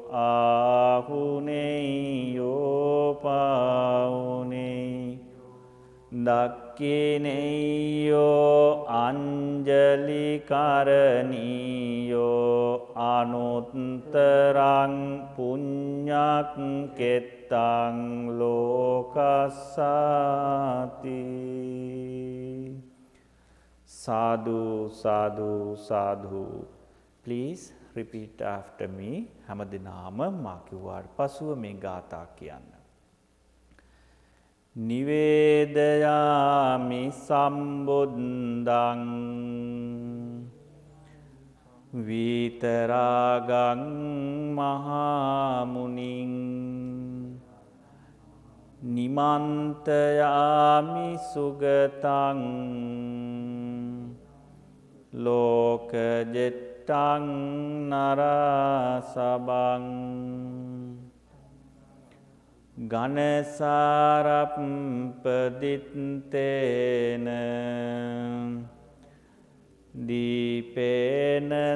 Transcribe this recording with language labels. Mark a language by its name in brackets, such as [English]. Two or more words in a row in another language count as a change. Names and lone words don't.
[Pali] ආහුනේයෝ පාහුනේ දක්ඛිනේයෝ අංජලි කරණීයෝ අනුත්තරං පුඤ්ඤක් කෙත්තං ලෝකස්සාති. Sadhu, sadhu, sadhu. [English] Please repeat after me. [Sinhala] හැම දිනම මා කිව්වාට පසුව මේ ගාථා කියන්න. [Pali] නිවේදයාමි සම්බුද්ධං විතරාගං මහාමුනිං නිමන්තයාමි සුගතං ලෝකජෙට්ටං නරසබං ගනසාරප්පදිත්තේන දීපේන